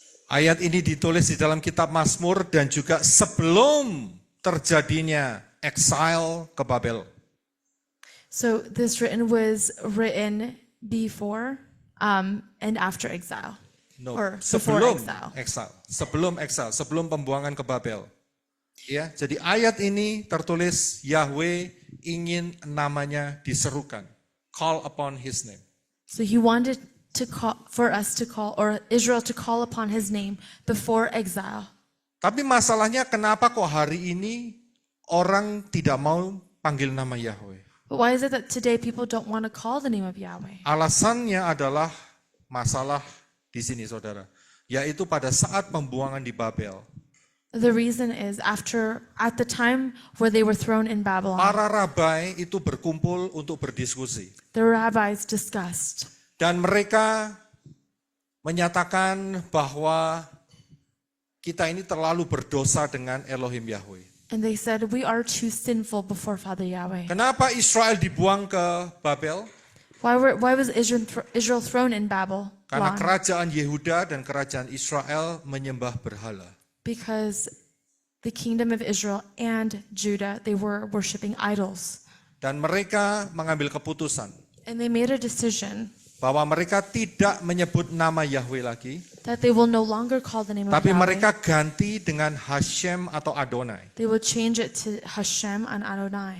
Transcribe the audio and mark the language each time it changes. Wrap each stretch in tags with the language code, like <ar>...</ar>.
<id>Ayat ini ditulis di dalam kitab Mazmur dan juga sebelum terjadinya exile ke Babel.</id> <en>So this was written before and after exile. No, Or before</en> <id>sebelum exile, sebelum pembuangan ke Babel. Ya, jadi ayat ini tertulis Yahweh ingin namanya diserukan.</id> <en>Call upon his name. So he wanted to call for us to call, or Israel to call upon his name before exile.</en> <id>Tapi masalahnya kenapa kok hari ini orang tidak mau panggil nama Yahweh?</id> <en>But why is it that today people don't want to call the name of Yahweh?</en> <id>Alasannya adalah masalah di sini saudara, yaitu pada saat pembuangan di Babel.</id> <en>The reason is at the time where they were thrown in Babylon,</en> <id>Para rabai itu berkumpul untuk berdiskusi.</id> <en>the rabbis discussed,</en> <id>Dan mereka menyatakan bahwa kita ini terlalu berdosa dengan Elohim Yahweh.</id> <en>and they said, "We are too sinful before Father Yahweh."</en> <id>Kenapa Israel dibuang ke Babel?</id> <en>Why was Israel thrown in Babel?</en> <id>Karena kerajaan Yehuda dan kerajaan Israel menyembah berhala.</id> <en>Because the kingdom of Israel and Judah, they were worshiping idols.</en> <id>Dan mereka mengambil keputusan</id> <en>And they made a decision</en> <id>bahwa mereka tidak menyebut nama Yahweh lagi,</id> <en>that they will no longer call the name of</en> <id>tapi</id> <en>Yahweh.</en> <id>mereka ganti dengan Hashem atau Adonai.</id> <en>They will change it to Hashem and Adonai.</en>